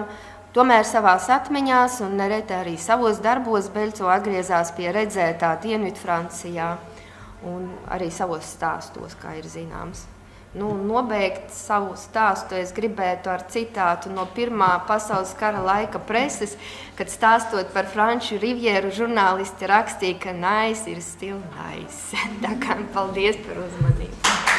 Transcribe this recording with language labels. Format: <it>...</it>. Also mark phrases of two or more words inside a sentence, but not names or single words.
<lv>Tomēr savās atmiņās un nereti arī savos darbos Beļcova atgriezās pie redzētā Dienvidfrancijā un arī savos stāstos, kā ir zināms. Nobeigt savu stāstu es gribētu ar citātu no Pirmā pasaules kara laika preses, kad stāstot par franču Rivjēru žurnālisti rakstīja, ka nice ir</lv> <en>still nice.</en> <lv>Tā kā paldies par uzmanību.</lv>